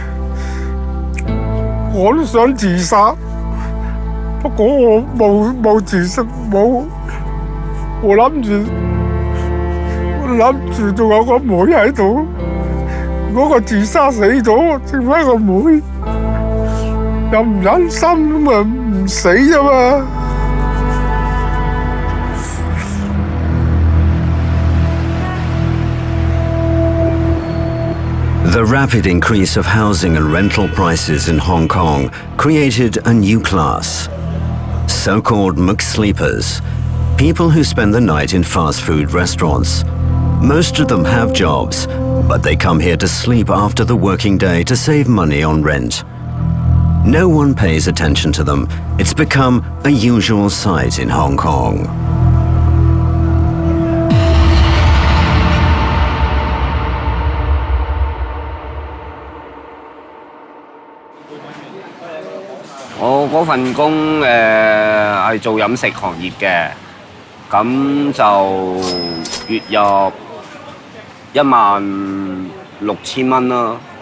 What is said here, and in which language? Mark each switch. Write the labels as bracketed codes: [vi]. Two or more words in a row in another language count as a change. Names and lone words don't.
[yue] 我都想自殺，不過我冇自殺，冇，我諗住仲有個妹喺度，嗰個自殺死咗，剩翻個妹，又唔忍心咁啊，唔死啫嘛。 [en] The rapid increase of housing and rental prices in Hong Kong created a new class, so-called McSleepers, people who spend the night in fast food restaurants. Most of them have jobs, but they come here to sleep after the working day to save money on rent. No one pays attention to them. It's become a usual sight in Hong Kong. [yue] 我嗰份工係做飲食行業嘅，咁就月入16,000蚊啦。